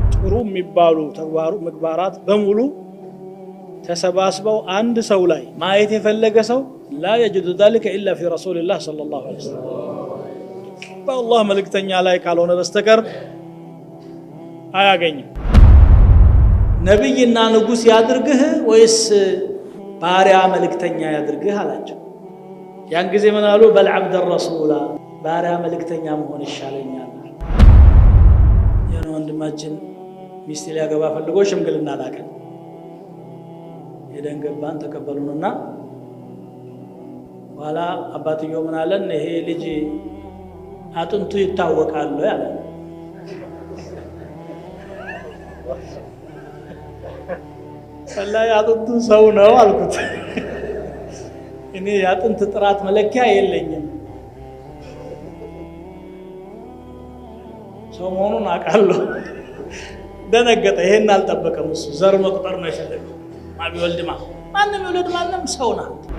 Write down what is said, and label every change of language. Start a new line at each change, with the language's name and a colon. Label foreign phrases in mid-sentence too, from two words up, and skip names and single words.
Amharic: የሚያከብሩ የሚባሉ ምግባራት በሙሉ ተሰባስበው አንድ ሰው ላይ ማየት የፈለገ ሰው
Arabic: لا يجد ذلك إلا في رسول الله صلى الله عليه وسلم
Amharic: በአላህ መልእክተኛ ላይ ካልሆነ በስተቀር አያገኝም። ነብይና ንጉስ ያድርግህ ወይስ ባሪያ መልእክተኛ ያድርግህ አላቸው። ያን ጊዜ ምን አሉ? በል
Arabic: عبد الرسول
Amharic: ባሪያ መልእክተኛ መሆን ይሻለኛል። ወንድማችን ሚስት ሊያገባ ፈልጎ ሽምግልና ላከ። ሄደን ገባን፣ ተቀበሉንና ኋላ አባትየው ምን አለን? ይሄ ልጅ አጥንቱ ይታወቃል ያለ። ወላሂ አጥንቱ ሰው ነው አልኩት። እኔ የአጥንት ጥራት መለኪያ የለኝም፣ ሰው መሆኑን አውቃለሁ። ደነገጠ። ይሄን አልጠበቀም። እሱ ዘር መቁጠር ነው የፈለገው። ማቢወልድማ ማንም ይወልድ ማንም ሰው ናት።